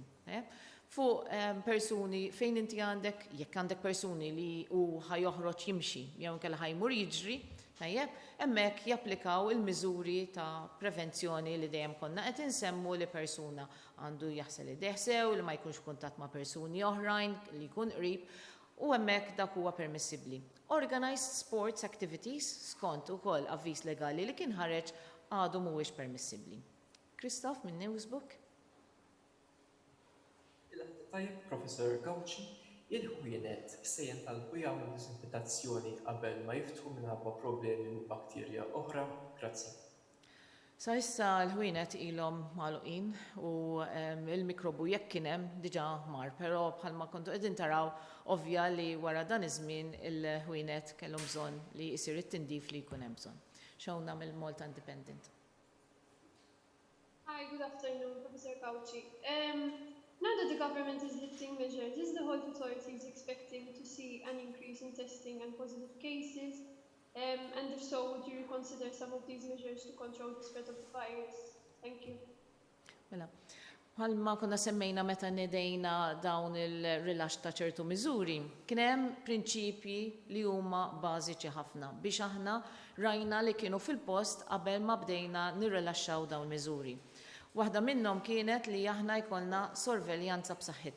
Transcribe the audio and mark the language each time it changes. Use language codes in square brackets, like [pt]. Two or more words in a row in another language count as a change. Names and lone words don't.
[mt] Fuq persuni fejn inti għandek, jekk għandek persuni li hu ħajoħroġ jimxi jew inkella ħajmur jiġri, tajjeb, hemmhekk japplikaw il-miżuri ta' prevenzjoni li dejjem konna qed insemmu li persuna għandu jaħsel id-deħsew li ma jkunx kuntatt ma' persuni oħrajn li jkun qrib u hemmhekk dak huwa permissibbli. [en] Organized sports activities [mt] skont ukoll avviż legali li kien ħareġ għadu mhuwiex permissibbli. Kristof minn Newsbook. Tajjeb, Professor Gawci, il-ħwienet se jintalbu jagħmlu diżinfettazzjoni qabel ma jiftħu minħabba problemi u bakterja oħra? Grazzi. Sa issa l-ħwienet ilhom magħluqin u il-mikrobu jekk kien hemm diġà mar, però bħalma kontu qegħdin taraw ovvja li wara dan iż-żmien il-ħwienet kellhom bżonn li jsir it-tindif li jkun hemm bżonn. Xewna mill-Malta Independent. [en] Hi, good afternoon, Professor Cauci. Now that the government is lifting measures, is the health authorities expecting to see an increase in testing and positive cases? And if so, would you reconsider some of these measures to control the spread of the virus? Thank you. [mt] Mela, bħalma konna semmejna meta nedejna dawn il-rilax ta' ċertu miżuri, kien hemm prinċipji li huma bażiċi ħafna biex aħna rajna li kienu fil-post qabel ma bdejna nirrilaxxaw dawn miżuri. Waħda minnhom kienet li aħna jkollna sorveljanza b'saħħitha.